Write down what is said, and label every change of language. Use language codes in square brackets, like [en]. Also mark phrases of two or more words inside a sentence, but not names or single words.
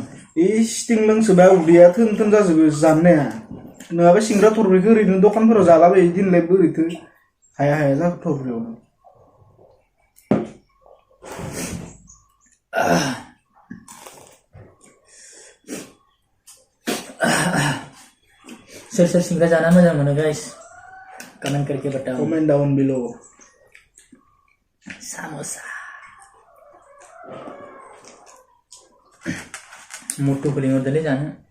[brx] स्टिं लोंसोबा उदैया थोन जाजोबो जाननाया नङाबा सिंग्रा थरब्रैखौ ओरैनो दखानफोराव जालाबायो दिनलाय बोरैथो हाया जाखो थरब्रैयावनो सोर सिंग्रा जाना मोजां मोनो गाइस [hi] कमेंट करके बताओ [en] comment down below [brx] सामोसा [hi] मोटू को [brx] लिंहरदोलै जानो